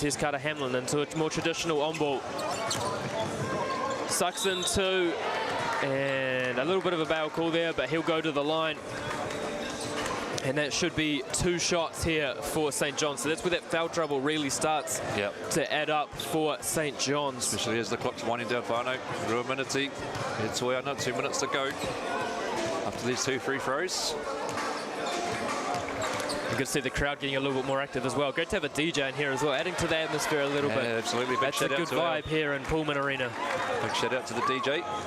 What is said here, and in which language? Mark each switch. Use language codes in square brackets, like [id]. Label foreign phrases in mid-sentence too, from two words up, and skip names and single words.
[en] Here's Carter Hamlin into a more traditional on-ball. Sucks into, and a little bit of a bail call there, but he'll go to the line. And that should be 2 shots here for St. John's. So that's where that foul trouble really starts to add up for St. John's. Especially as the clock's winding down, whānau. [mi] Rua miniti. [en] It's way under 2 minutes to go after these 2 free throws. You can see the crowd getting a little bit more active as well. Great to have a DJ in here as well, adding to the atmosphere a little bit. Absolutely. Big That's a good vibe here in Pulman Arena. Big shout out to the DJ.